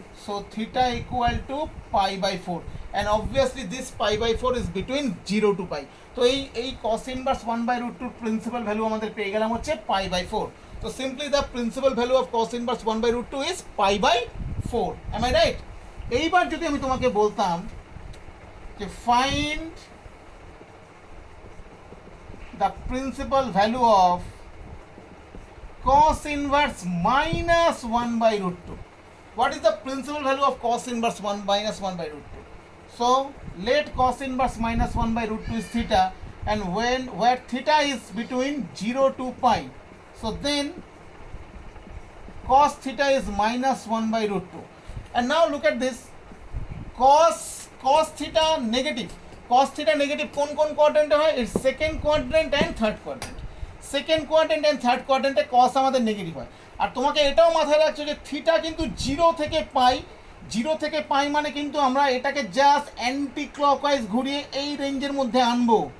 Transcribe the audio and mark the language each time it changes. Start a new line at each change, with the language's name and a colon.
English: So theta equal to pi/4, and obviously this pi/4 is between 0 to pi.
Bangla: তো এই cos inverse 1/√2 principal value আমাদের পেয়ে গেলাম হচ্ছে pi/4. তো
English: Simply the principal value of cos inverse 1/√2 is pi/4. Am I right?
Bangla: এইবার যদি আমি তোমাকে বলতাম যে
English: Find the principal value of cos inverse -1/√2. What is the principal value of cos inverse -1/√2? So let cos inverse -1/√2 is theta, and where theta is between 0 to pi, so then cos theta is -1/√2. And now look at this, cos theta negative,
Bangla: cos theta negative কোন কোন কোয়াড্রেন্টে হয়? এর second quadrant and third quadrant. Second quadrant and third কোয়াড্রেন্টে কস আমাদের negative হয়। আর তোমাকে এটাও মাথায় রাখছো যে থিটা কিন্তু 0 থেকে পাই, 0 থেকে পাই মানে কিন্তু আমরা এটাকে জাস্ট অ্যান্টি ক্লকওয়াইজ ঘুরিয়ে এই রেঞ্জের মধ্যে আনবো।